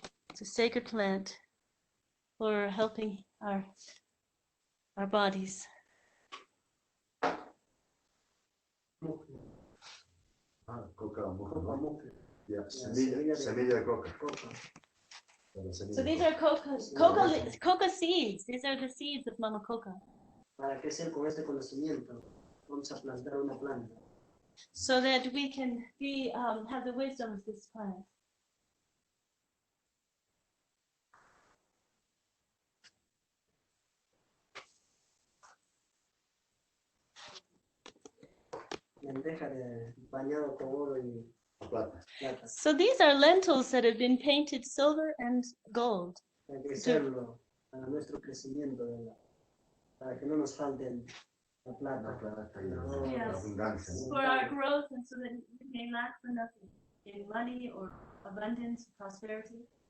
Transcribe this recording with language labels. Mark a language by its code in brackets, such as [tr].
[en] It's a sacred plant for helping our bodies. [es] Coca, Coca. yeah, semilla de coca. [en] So these are coca seeds. These are the seeds of Mama Coca. [es] Para crecer con este conocimiento, vamos a plantar una planta. [en] So that we can have the wisdom of this plant. [es] Lenteja bañado con oro y Plata. plata. [en] So these are lentils that have been painted silver and gold. [es] Para crecerlo, para nuestro crecimiento, para que no nos falten la plata. [en] Yes. For our growth and so that we may lack for nothing in money or abundance, prosperity.